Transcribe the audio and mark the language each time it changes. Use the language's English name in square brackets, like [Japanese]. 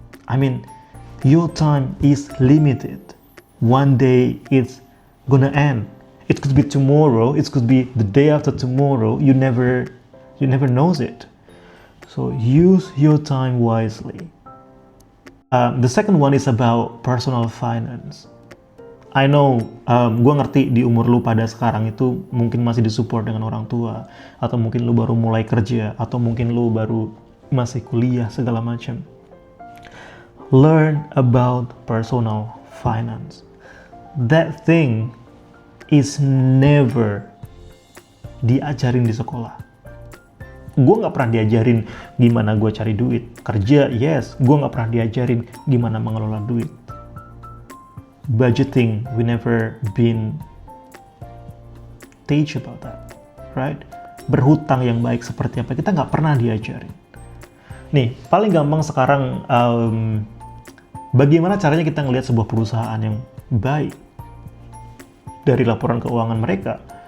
[English] I mean, your time is limited. One day it's gonna end. It could be tomorrow. It could be the day after tomorrow. You never knows it. So use your time wisely. The second one is about personal finance. I know, [Indonesian] gue ngerti di umur lu pada sekarang itu mungkin masih disupport dengan orang tua, atau mungkin lu baru mulai kerja, atau mungkin lu baru masih kuliah segala macam. [English] Learn about personal finance. That thing is never [Indonesian] diajarin di sekolah. Gue nggak pernah diajarin gimana gue cari duit. Kerja, yes. Gue nggak pernah diajarin gimana mengelola duit. [English] Budgeting, we never been teach about that, right? [Indonesian] Berhutang yang baik seperti apa, kita nggak pernah diajarin. Nih, paling gampang sekarang, bagaimana caranya kita ngelihat sebuah perusahaan yang baik dari laporan keuangan mereka.